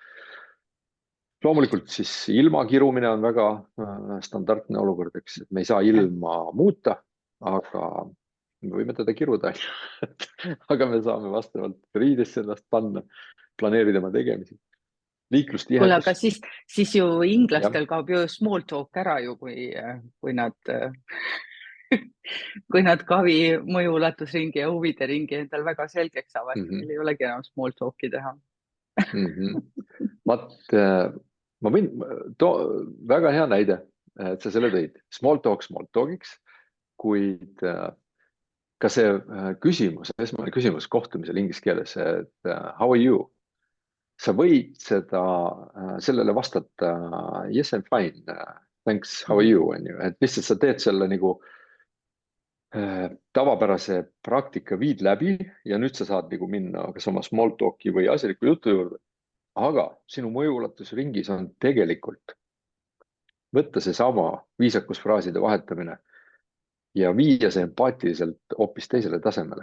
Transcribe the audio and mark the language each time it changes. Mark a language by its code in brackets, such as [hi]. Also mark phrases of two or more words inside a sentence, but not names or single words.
[et] Loomulikult siis ilma kirumine on väga standardne olukord, eks, et me ei saa ilma muuta, aga me võime teda kiruda, aga me saame vastavalt riidesse ennast panna, planeerida oma tegemisi. Kuule, aga siis ju inglastel kaob ju [en] small talk [et] ära ju, kui nad Covey mõjuulatusringi ja huvide ringi endal väga selgeks saavad, meil ei olegi enam [en] small talk'i [et] teha. Ma võin, väga hea näide, et sa selle tõid. [en] Small talk'iks, [et] kuid ka see küsimus, esmane küsimus kohtumisel inglise keeles, et [en] how are you? [et] Sa võid sellele vastata [en] yes, I'm fine, thanks, how are you? [et] Et lihtsalt sa teed selle nagu tavapärase praktika viid läbi ja nüüd sa saad nagu minna kas oma [en] small talk'i [et] või asjaliku jutu juurde. aga sinu mõjuulatusringis on tegelikult võtta seesama viisakusfraaside vahetamine ja viia see empaatiliselt hoopis teisele tasemele.